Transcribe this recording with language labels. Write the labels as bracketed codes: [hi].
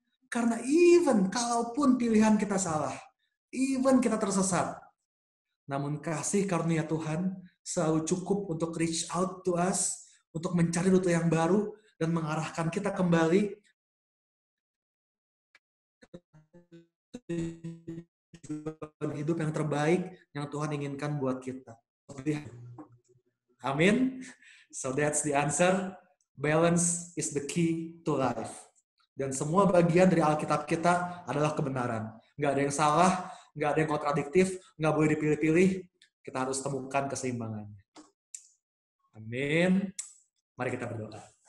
[id] Karena even kalaupun pilihan kita salah, even kita tersesat, namun kasih karunia Tuhan selalu cukup untuk [en] reach out to us, [id] untuk mencari rute yang baru, dan mengarahkan kita kembali hidup yang terbaik yang Tuhan inginkan buat kita. [en] Amin. So that's the answer. Balance is the key to life. [id] Dan semua bagian dari Alkitab kita adalah kebenaran. Nggak ada yang salah, nggak ada yang kontradiktif, nggak boleh dipilih-pilih. Kita harus temukan keseimbangannya. Amin. Mari kita berdoa.